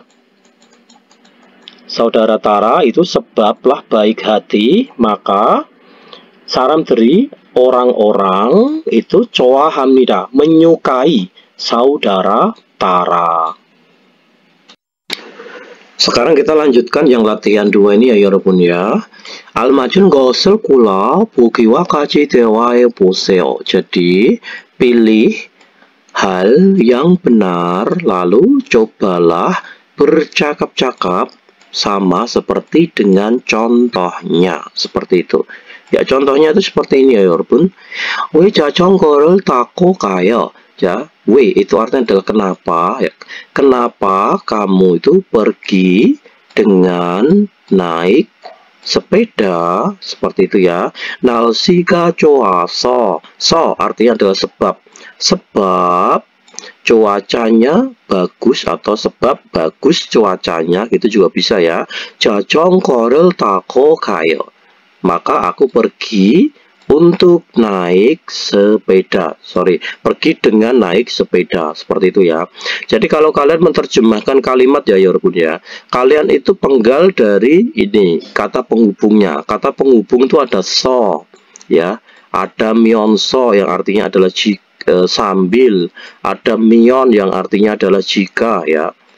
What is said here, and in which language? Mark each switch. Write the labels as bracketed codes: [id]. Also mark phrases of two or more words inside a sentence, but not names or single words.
[id] Saudara Tara itu sebablah baik hati, maka sa람들이 orang-orang itu 좋아합니다. menyukai saudara Tara. Sekarang kita lanjutkan yang latihan 2 ini ya 여러분 ya. [ko] 알맞은 것을 골라 보기와 같이 대화해 보세요. [id] Jadi pilih hal yang benar lalu cobalah bercakap-cakap sama seperti dengan contohnya. Seperti itu. Ya, contohnya itu seperti ini ya, [ko] 여러분. 왜 자전거를 타고 가요? [id] Ya, 왜 itu artinya adalah kenapa ya. Kenapa kamu itu pergi dengan naik sepeda seperti itu ya. [ko] 날씨가 좋아서. [id] So artinya adalah sebab. Sebab cuacanya bagus atau sebab bagus cuacanya gitu juga bisa ya. [ko] 자전거를 타고 가요. [id] Maka aku pergi untuk naik sepeda. Pergi dengan naik sepeda. Seperti itu ya. Jadi kalau kalian menerjemahkan kalimat ya 여러분 ya, kalian itu penggal dari ini kata penghubungnya. Kata penghubung itu ada so ya, ada myeonso yang artinya adalah sambil, ada myeon yang artinya adalah jika ya.